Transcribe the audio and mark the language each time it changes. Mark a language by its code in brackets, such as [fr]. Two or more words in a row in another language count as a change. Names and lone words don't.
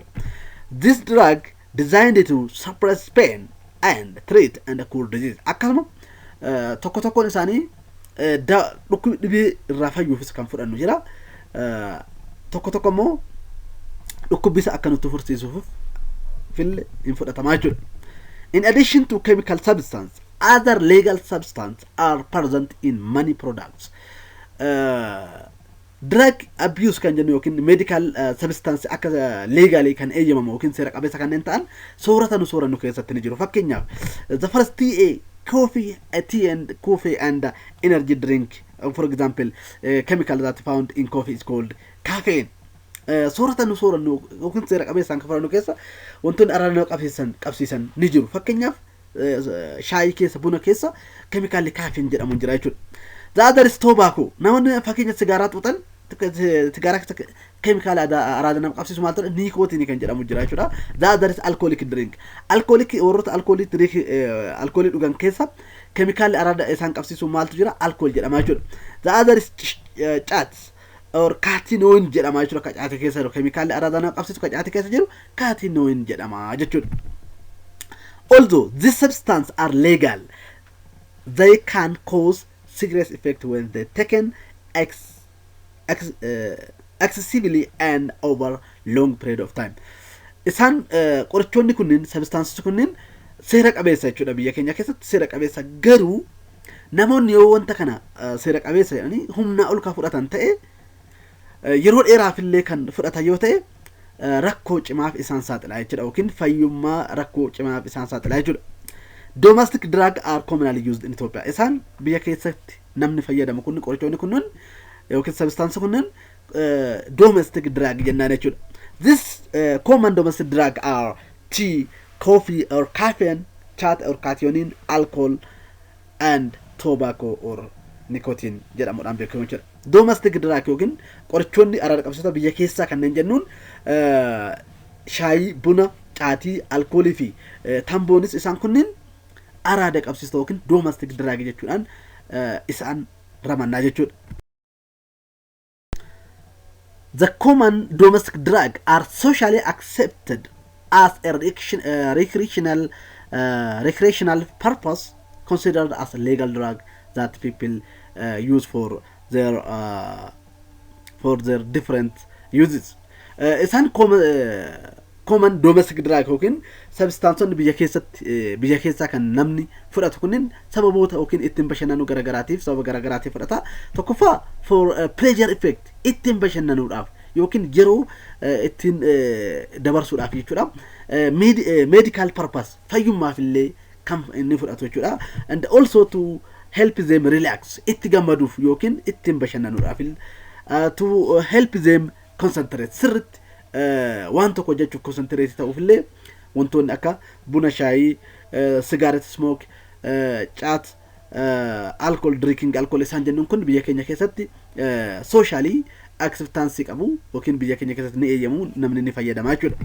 [en] This drug designed to suppress pain and treat and cure disease. [om] Akkasuma tokko tokkoon isaanii dhukkubii dhibee irraa fayyuufis kan fudhannu jira. Tokko tokko immoo dhukkubbii isa akka nutti fursiisuuf fille hin fudhatamaa jechuudha. [en] In addition to chemical substance, other legal substance are present in many products. Drug abuse [om] kan jennu yookiin [en] medical substance [om] akka legally kan eeyyamamu yookiin seera qabeessa kanneen ta'an soorata nu soorannu keessatti ni jiru. [en] Fakkeenyaaf the first tea, coffee, tea and coffee and energy drink. For example, chemical that found in coffee is called caffeine. [om] Soorata nu soorannu yookiin seera qabeessaan kan fudhannu keessa wantoonni araada nama qabsiisan ni jiru. Fakkeenyaaf shaayii keessa buna keessa [en] chemical caffeine [om] jedhamu jira jechuudha. [en] The other is tobacco. [om] Namoonni fakkeenya sigaaraa xuuxan sigaaraa chemical araada nama qabsiisu maal ta'e nicotine kan jedhamu jira jechuudha. [en] The other is alcoholic drink. [om] Alcoholic warroota [en] alcoholic drink [om] alcoholic dhugan keessa chemical araada isaan qabsiisu maaltu jira alcohol jedhama jechuudha. [en] The other is chat or catinoin [om] jedhama jechuudha. Kacaate keessa jiru chemical araada nama qabsiisu kacaate keessa jiru catinoin jedhama jechuudha. [en] Although these substances are legal, they can cause serious effect when they taken excessively and over long period of time. [om] Isaan qorichoonni kunniin substances kunniin seera qabeessa jechuudha biyya keenya keessatti seera qabeessa garuu namoonni yoo wanta kana seera qabeessa jedhanii humna ol ka fudhatan ta'e yeroo dheeraaf illee kan fudhatan yoo ta'e rakkoo cimaaf isaan saaxila jechuudha yookiin fayyummaa rakkoo cimaaf isaan saaxila jechuudha. [en] Domestic drugs are commonly used in Ethiopia. [om] Isaan biyya keessatti namni fayyadamu kun qorichoonni kunniin yookiin substance kunniin [en] domestic drug [om] jennaan jechuudha. [en] This common domestic drug are tea, coffee or caffeine, chat or catinoin, alcohol and tobacco or nicotine [om] jedhamuudhaan beekamu jechuudha. [en] Domestic drug [om] yookiin qorichoonni araada qabsiisota biyya keessaa kanneen jennuun shaayii, buna, caatii, alkoolii fi tamboonis isaan kunniin araada qabsiisota yookiin domestic drug jechuudhaan isaan ramannaa jechuudha. [en] The common domestic drugs are socially accepted as a recreational purpose, considered as a legal drug that people use for their different uses. [om] Isaan [en] common domestic drug [om] yookiin substanceonni biyya keessaa kan namni fudhatu kunniin sababoota yookiin ittiin bashannanuu garagaraatiif sababa garagaraatiif fudhata. Tokkoffaa [en] for pleasure effect [om] ittiin bashannanuudhaaf yookiin yeroo ittiin dabarsuudhaaf jechuudha. [en] Medical purpose [om] fayyummaaf illee kan inni fudhatu jechuudha. [en] And also to help them relax [om] itti gammaduuf yookiin ittiin bashannanuudhaaf [en] to help them concentrate [om] sirriitti waan tokko jechuun concentrate ta'uuf illee wantoonni akka buna shaayii [en] cigarette smoke chat alcohol drinking alcohol [om] isaan jennuun kun biyya keenya keessatti [en] socially acceptance [om] qabu yookiin biyya keenya keessatti ni eeyyamu namni ni fayyadamaa jechuudha.